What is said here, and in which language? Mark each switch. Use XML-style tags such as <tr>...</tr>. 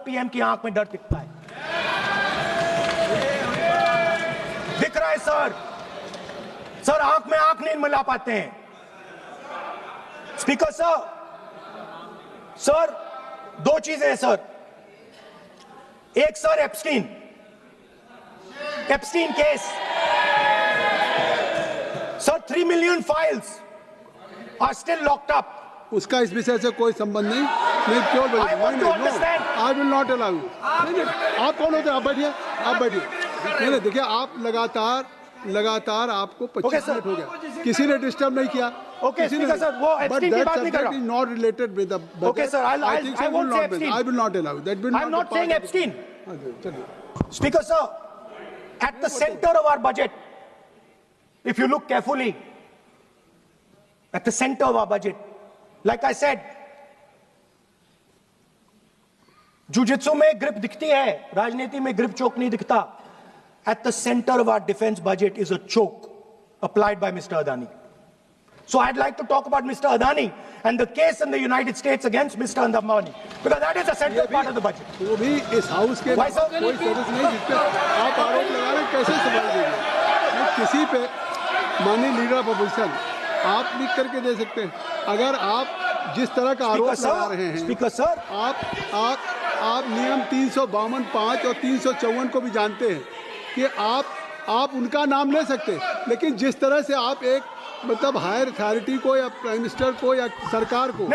<hi>PM की आंख में डर दिखता है, दिख रहा है सर। सर आंख में आंख नहीं मिला पाते हैं। स्पीकर साहब, सर दो चीजें हैं सर। एक sir</hi> <en>Epstein case sir, 3 million files are still locked up.</en> <hi>उसका इस विषय से कोई संबंध नहीं। मैं क्यों बोल रहा हूं?</hi> <en>I will not allow.</en> <hi>आप कौन होते हैं? आप बैठिए। नहीं देखिए, आप लगातार आपको 25 मिनट हो गया, किसी ने डिस्टर्ब नहीं किया। ओके स्पीकर सर, वो एप्स्टीन की बात नहीं कर रहा।</hi> <en>Not related with the budget. Okay sir, I won't say Epstein. I will not allow that. I am not saying Epstein. Speaker sir, at the center of our budget, if you look carefully, at the center of our budget, like I said,</en> <hi>jujitsu में grip दिखती है, राजनीति में grip choke नहीं दिखता।</hi> <en>At the center of our defense budget is a choke applied by Mr. Adani. So I'd like to talk about Mr. Adani and the case in the United States against Mr. Ambani, because that is a central part of the budget.</en> <hi>वो भी इस house के कोई service नहीं जिसपे आप आरोप लगा रहे हैं, कैसे संभाल देंगे? किसी पे माननीय लीडर ऑफ अपोजिशन आप लिख करके दे सकते हैं। अगर आप जिस तरह का आरोप लगा रहे हैं,</hi> <en>speaker sir,</en> <hi>आप नियम 352(5) और 354 को भी जानते हैं कि आप उनका नाम ले सकते हैं, लेकिन जिस तरह से आप एक मतलब हायर अथॉरिटी को या प्राइम मिनिस्टर को या सरकार को</hi>